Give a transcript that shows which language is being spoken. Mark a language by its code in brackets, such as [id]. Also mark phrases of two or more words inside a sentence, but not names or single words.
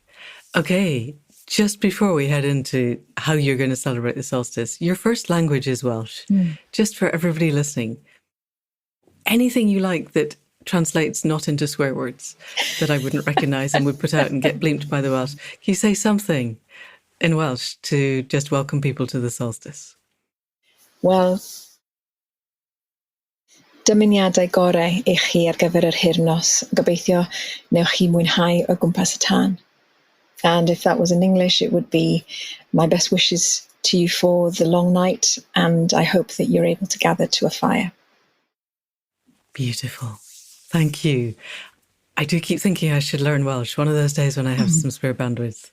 [en] Okay, just before we head into how you're going to celebrate the solstice, your first language is Welsh. Just for everybody listening, anything you like that translates not into swear words that I wouldn't recognise and would put out and get bleeped by the Welsh, can you say something in Welsh to just welcome people to the solstice? [cy] Wel, dymuniadau gorau I chi ar gyfer yr hyrnos. Gobeithio newch chi mwynhau o gwmpas y tân. [en] And if that was in English, it would be my best wishes to you for the long night, and I hope that you're able to gather to a fire. Beautiful. Thank you. I do keep thinking I should learn Welsh one of those days when I have some spare bandwidth.